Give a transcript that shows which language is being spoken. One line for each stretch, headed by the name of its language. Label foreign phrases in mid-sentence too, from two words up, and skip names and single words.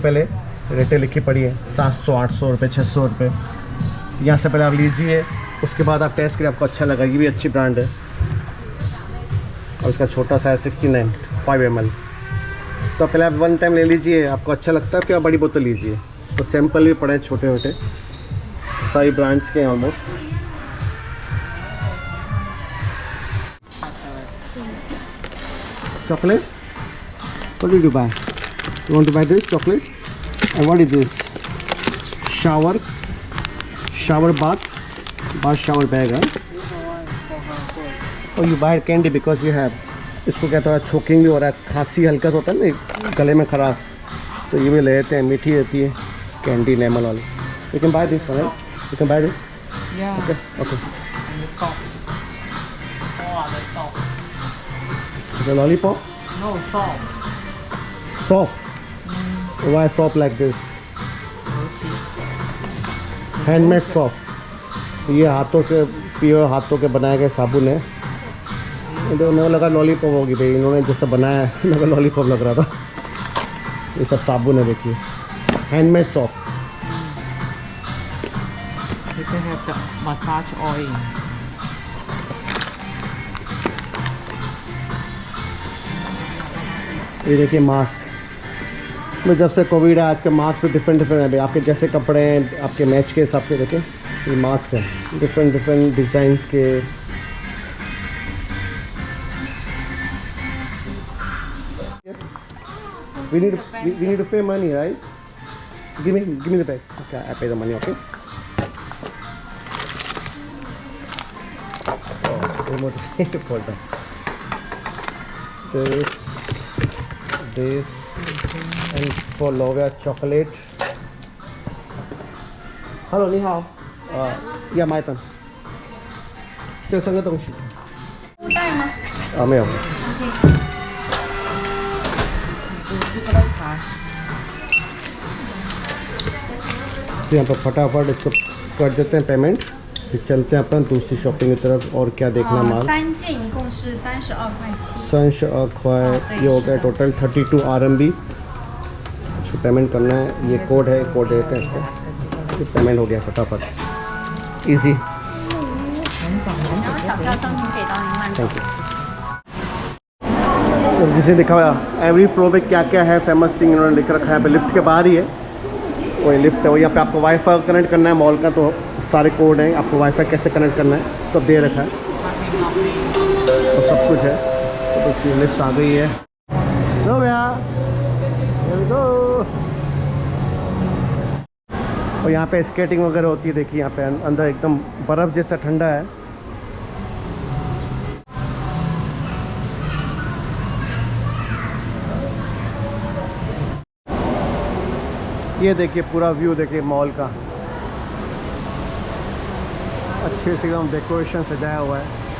Hindi: पहले रेटें लिखी पड़ी है 700 800 रुपये 600 रुपये, यहाँ से पहले आप लीजिए, उसके बाद आप टेस्ट करिए, आपको अच्छा लगा। ये भी अच्छी ब्रांड है और इसका छोटा सा है 69 5 ml। तो पहले आप 1 टाइम ले लीजिए, आपको अच्छा लगता है फिर आप बड़ी बोतल लीजिए। तो सैंपल भी पड़े हैं छोटे छोटे, सारी ब्रांड्स के हैं ऑलमोस्ट।
English: Chocolate? What did you buy? You want to buy this chocolate? And what is this? Shower bath shower bag, huh? Oh, you buy candy because you have,
Hindi: इसको क्या थोड़ा choking भी हो रहा है, खांसी हल्का सा होता है ना गले में खराश, तो ये भी ले लेते हैं, मीठी रहती है कैंडी लेमन वाली।
English: You can buy this, right? You can buy this? Yeah. Okay. And the salt. Oh, the salt. The lollipop? No, salt. Soft? Why soft like this? Okay. handmade soft,
Hindi: ये हाथों से प्योर हाथों के बनाए गए साबुन है। इन्होंने लगा लॉलीपॉप होगी भाई, इन्होंने जैसे बनाया है लगा लॉलीपॉप लग रहा था। ये सब साबुन है देखिए,
English: handmade soft. You can have the massage oil.
Hindi: ये देखिए मास्क, मैं जब से कोविड है आज के मास्क भी डिफरेंट है भाई, आपके जैसे कपड़े हैं आपके मैच के हिसाब से देखें ये मास्क है
English: different designs
Hindi: के।
English: we need to pay money, right? Give me the bag. Okay, I pay the money, okay? Oh, remote for that. This and for Lovia chocolate.
Chinese: Hello, 你好。要买单。这3个东西。布袋吗？没有。
Hindi: तो यहाँ पर फटाफट इसको कर देते हैं पेमेंट, फिर चलते हैं अपन दूसरी शॉपिंग की तरफ। और क्या देखना माल?
Chinese: 3 件一共是32块7。 32 块,
Hindi: ये हो गया टोटल 32 RMB। इसको पेमेंट करना है, ये कोड है, कोड देते हैं इसको, ये पेमेंट हो गया फटाफट, इजी।
Chinese: 然后小票上面可以到您慢走。
English: thank you.
Hindi: जिसे लिखा हुआ
English: every floor
Hindi: पे क्या क्या है
English: famous thing
Hindi: इन्होंने लिख रखा है। यहाँ पे लिफ्ट के बाहर ही है, वही लिफ्ट है, वही यहाँ पे आपको
English: WiFi connect
Hindi: करना है मॉल का, तो सारे कोड हैं, आपको वाईफाई कैसे कनेक्ट करना है सब दे रखा है, तो सब कुछ है। तो बस ये लिस्ट आ गई है। लो भैया,
English: here we go।
Hindi: और यहाँ पे स्केटिंग वगैरह होती है, देखिए यहाँ पे अंदर एकदम बर्फ़ जैसा ठंडा है। ये देखिए पूरा व्यू देखिए मॉल का, अच्छे से एकदम डेकोरेशन सजाया हुआ है।